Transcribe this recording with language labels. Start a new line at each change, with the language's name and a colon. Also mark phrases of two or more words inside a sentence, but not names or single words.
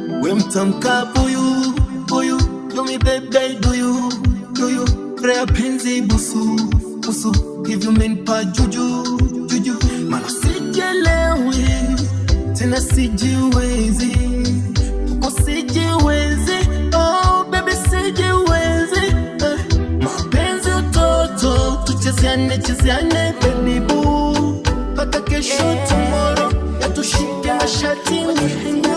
Swahili: Wemtamka buyu, buyu.
English: Do me baby, do you
Swahili: Rea penzi busu, busu.
English: Give you men pa juju, juju.
Swahili: Mana sijelewi, tena sijiwezi. Uko sijiwezi,
English: oh baby
Swahili: sijiwezi. Mapenzi utoto, tucheziane, cheziane
English: baby boo.
Swahili: Paka kesho tomorrow, ya tushike mashati mwingu.